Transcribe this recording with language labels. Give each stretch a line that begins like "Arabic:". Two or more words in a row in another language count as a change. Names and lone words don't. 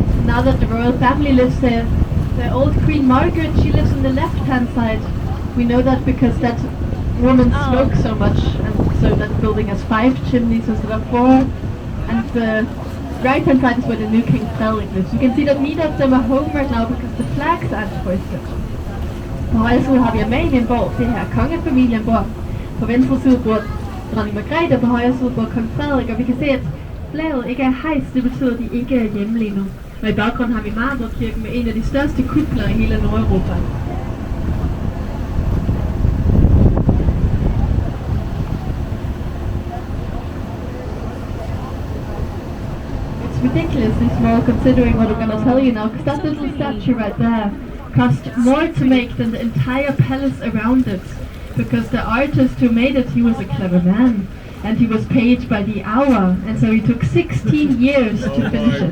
English: now that the royal family lives there. The old Queen Margaret, she lives on the left-hand side. We know that because that woman smokes so much, and so that building has 5 chimneys instead of 4. And the right-hand side is where the new King Frederick lives. You can see that neither of them are home right now because the flags aren't hoisted.
Danish: På højre side har vi Amalienborg, det her kongefamilien bor. På venstre side bor dronning Margrethe, og på højre side bor kong Frederik, og vi kan se, at flaget ikke er hejst, det betyder, at de ikke er hjemme lige nu. Og i baggrunden har vi Marmorkirken med en af de største kupler i hele Nordeuropa.
English: It's ridiculously small considering what I'm going to tell you now, because that little statue right there cost more to make than the entire palace around it, because the artist who made it, he was a clever man, and he was paid by the hour, and so he took 16 years to finish it.